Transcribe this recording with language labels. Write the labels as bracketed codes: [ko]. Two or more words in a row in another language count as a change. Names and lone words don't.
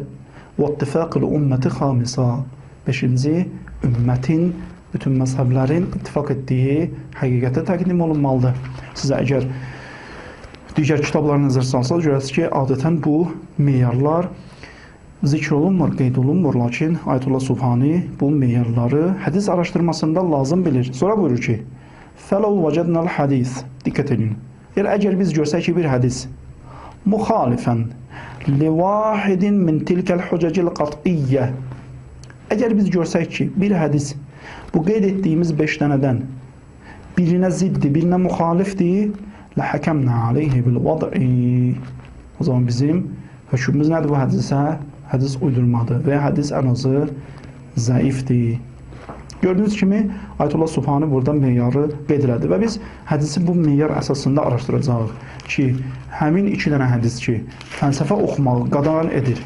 [az] Və [ar] اتفاق الأمة خامسا [az] beşinci, ümmətin, bütün məzhəblərin ittifaq etdiyi həqiqətə təqdim olunmalıdır. Sizə əgər digər kitabları nəzər salsanız, görəsiniz ki, adətən bu meyarlar zikr olunmur, qeyd olunmur, lakin Ayətullah Subhani bu meyarları hədis araşdırmasında lazım bilir. Sonra buyurur ki, [ar] فَلَوْ وَجَدْنَا الْحَدِيث [az] Diqqət edin. Əgər biz görsək ki, bir hədis müxalifən [ar] لِوَاحِدٍ مِنْ تِلْكَ الْحُجَجِ الْقَطْئِيَّةِ [az] Əgər biz görsək ki, bir hədis bu qeyd etdiyimiz 5 dənədən birinə ziddir, birinə müxalifdir, [ar] لَحَكَمْنَا عَلَيْهِ بِالْوَضْعِ [az] O zaman bizim hökmümüz nədir bu hədisə? Hədis uydurmadır və hədis ən azı zəifdir. Gördüyünüz kimi, Ayətullah Subhani burada meyarı qeyd elədi və biz hədisi bu meyar əsasında araşdıracağıq ki, həmin 2 dənə hədis ki, fəlsəfə oxumağı qadağan edir.